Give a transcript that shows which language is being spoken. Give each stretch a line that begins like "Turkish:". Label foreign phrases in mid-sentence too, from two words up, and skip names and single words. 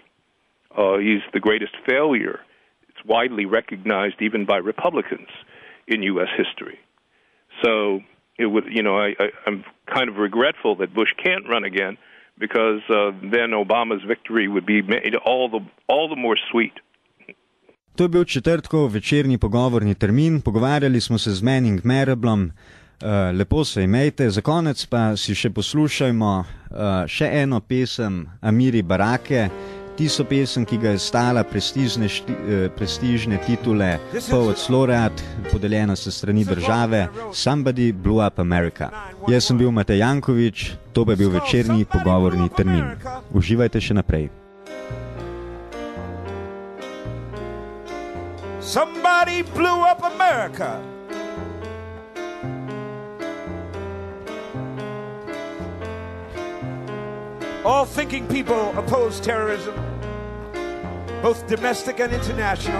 English: He's the greatest failure. It's widely recognized even by Republicans in U.S. history. So it would, I'm kind of regretful that Bush can't run again because then Obama's victory would be made all the more sweet.
Slovenian: To je bil četrtkov večerni pogovorni termin, pogovarjali smo se z Manning Marablom, lepo se imejte, za konec pa si še poslušajmo še eno pesem Amiri Barake, tisto pesem, ki ga je stala prestižne titule Poets Laureate, podeljena se strani države,
English: Somebody Blew Up America.
Slovenian: Jaz sem bil Matej Jankovič, to pa je bil večerni pogovorni termin. Uživajte še naprej.
English: Somebody blew up America. All thinking people oppose terrorism, both domestic and international.